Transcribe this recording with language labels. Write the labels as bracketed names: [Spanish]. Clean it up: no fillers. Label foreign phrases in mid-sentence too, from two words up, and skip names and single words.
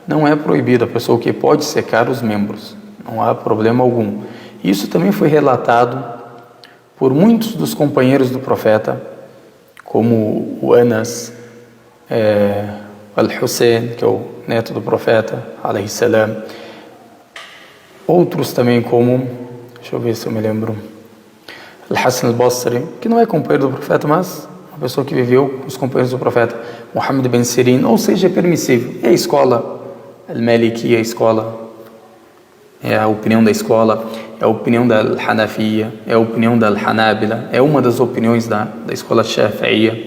[Portuguese] Não é proibido, a pessoa que pode secar os membros. Não há problema algum. Isso também foi relatado por muitos dos companheiros do profeta, como o Anas, Al-Hussein, que é o neto do profeta, [Arabic] عليه السلام. [Portuguese] Outros também como, deixa eu ver se eu me lembro, Al-Hassan al-Basri, que não é companheiro do profeta, mas uma pessoa que viveu com os companheiros do profeta, Muhammad bin Sirin, ou seja, é permissível. É a escola Al-Maliki, a escola, é a opinião da escola, é a opinião da Al-Hanafiya, é a opinião da Al-Hanabila, é uma das opiniões da escola Shafi'iyya.